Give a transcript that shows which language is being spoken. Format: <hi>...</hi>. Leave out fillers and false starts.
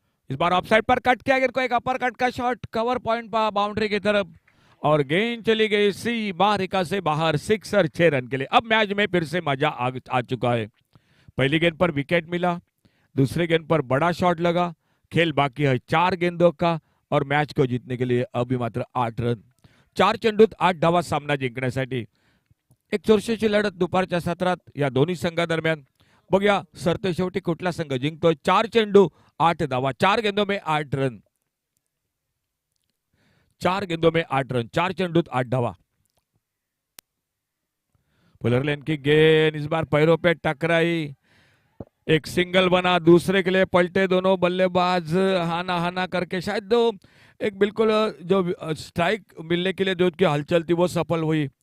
<hi>इस बार of side पर cut किया गेंद को, एक अपर कट का शॉट कवर पॉइंट पर बाउंड्री की तरफ और गेंद चली गई सी बाहरिका से बाहर, 6 और 6 रन के लिए। अब मैच में फिर से मजा आ चुका है। पहली गेंद पर विकेट मिला, दूसरे गेंद पर बड़ा शॉट लगा। खेल बाकी है 4 गेंदों का और मैच को जीतने के लिए अभी मात्र 8 रन,</hi> <mr>4 चेंडूत 8 धावा सामना जिंकण्यासाठी। एक चुरशीची लढत दुपारच्या सत्रात या दोन्ही संघादरम्यान। बघूया सरतेशेवटी कुठला संघ जिंकतोय। 4 चेंडू 8 धावा,</mr> <hi>4 गेंदों में 8 रन, 4 गेंदों में 8 रन,</hi> <mr>4 चेंडूत 8 धावा।</mr> <hi>पुलर लेन की गेंद इस बार पैरों पे टकराई, एक सिंगल बना, दूसरे के लिए पलटे दोनों बल्लेबाज, हाना हाना करके शायद दो एक बिल्कुल जो स्ट्राइक मिलने के लिए जो की हलचल थी वो सफल हुई।</hi>